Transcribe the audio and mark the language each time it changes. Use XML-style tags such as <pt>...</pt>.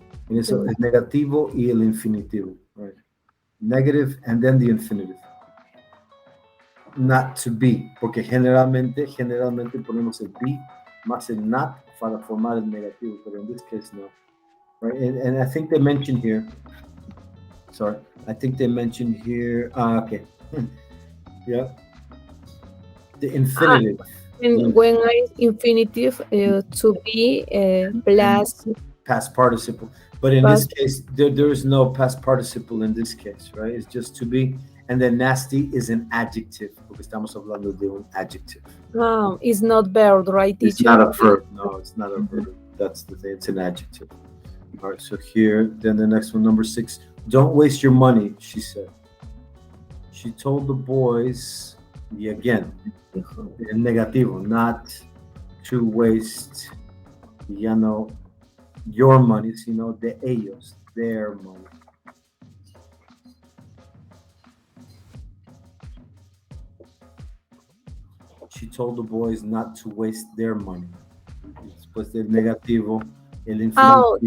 <es>En eso, el negativo y el infinitivo.</es> <en>Right. Negative and then the infinitive. Not to be,</en> <es>porque generalmente ponemos el be más el not para formar el negativo, pero</es> <en>in this case</en> <es>no.</es> <en>Right, and I think they mentioned here. Sorry, I think they mentioned here. Okay, yeah, the infinitive. And when I infinitive to be plus Past participle, but in this case, there is no past participle in this case, right? It's just to be. And then nasty is an adjective,</en> <es>porque estamos hablando de un</es> <en>adjective. It's not verb, right, teacher? It's not a verb. No, it's not a verb. That's the thing. It's an adjective. All right, so here, then the next one, number 6. Don't waste your money, she said. She told the boys, y again,</en> <es>el negativo,</es> <en>not to waste,</en> <es>ya no,</es> <en>your money,</en> <es>sino de ellos,</es> <en>their money. She told the boys not to waste their money.</en> <es>Después del negativo, el infinitivo.</es>